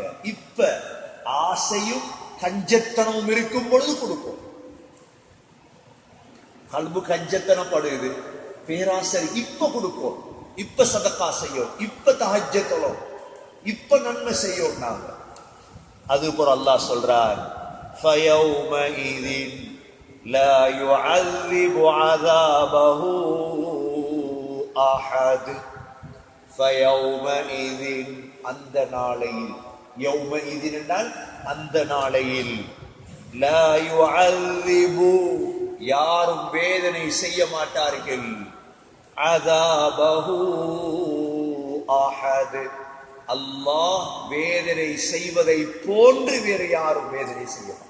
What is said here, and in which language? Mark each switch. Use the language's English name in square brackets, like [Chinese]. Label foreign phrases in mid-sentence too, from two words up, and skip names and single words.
[Tamil] இப்ப ஆசையும் கஞ்சத்தனமும் இருக்கும் பொழுது கொடுக்கும். கல்பு கஞ்சத்தனம் படுது, பேராசை இப்ப கொடுக்கும். இப்ப சதக்கா செய்யும், இப்ப தஹஜ்ஜத், இப்ப நன்மை செய்யும் நாங்க. அது போல அல்லாஹ் சொல்றார், [Arabic] فَيَوْمَئِذٍ لَا يُعَذِّبُ عَذَابَهُ أَحَدٌ. فَيَوْمَئِذٍ, [Tamil] அந்த நாளையில், யௌமஇذ என்றால் அந்த நாளையில், [Arabic] لا يعذب, [Tamil] யாரும் வேதனை செய்ய மாட்டார்கள், [Arabic] عذابه أحد, [Tamil] அல்லாஹ் வேதனை செய்வதை போன்று வேறு யாரும் வேதனை செய்ய மாட்டார்.